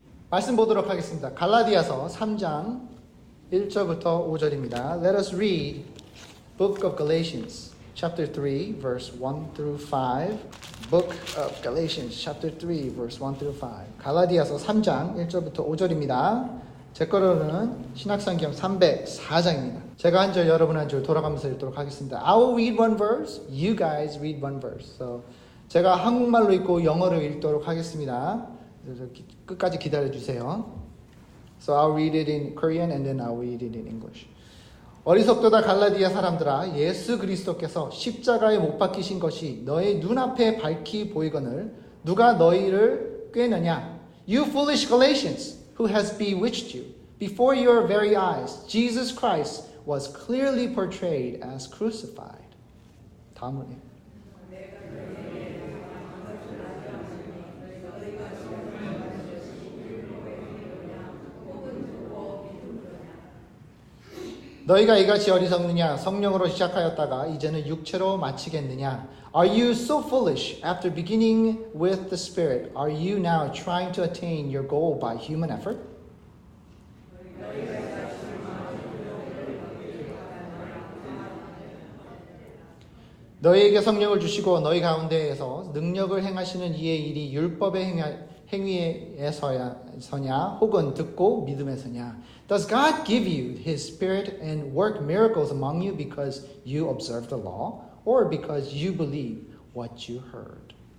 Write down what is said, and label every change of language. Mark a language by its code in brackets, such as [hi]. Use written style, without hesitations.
[ko] 말씀 보도록 하겠습니다. 갈라디아서 3장 1절부터 5절입니다. [en] Let us read Book of Galatians, chapter 3, verse 1 through 5. Book of Galatians, chapter 3, verse 1 through 5. [ko] 갈라디아서 3장 1절부터 5절입니다. 제 거로는 신약성경 304장입니다. 제가 한 절, 여러분 한 절 돌아가면서 읽도록 하겠습니다. [en] I will read one verse, you guys read one verse. So, [ko] 제가 한국말로 읽고 영어로 읽도록 하겠습니다. 끝까지 기다려주세요. [en] So I'll read it in Korean and then I'll read it in English. [ko] 어리석도다 갈라디아 사람들아, 예수 그리스도께서 십자가에 못 박히신 것이 너의 눈앞에 밝히 보이거늘 누가 너희를 꾀느냐? [en] You foolish Galatians, who has bewitched you? Before your very eyes, Jesus Christ was clearly portrayed as crucified. [ko] 다음으로. 너희가 이같이 어리석느냐? 성령으로 시작하였다가 이제는 육체로 마치겠느냐? [en] Are you so foolish? After beginning with the Spirit, are you now trying to attain your goal by human effort? [ko] 너희에게 성령을 주시고 너희 가운데에서 능력을 행하시는 이의 일이 율법의 행위에서냐 혹은 듣고 믿음에서냐? [en] Does God give you His Spirit and work miracles among you because you observe the law or because you believe what you heard?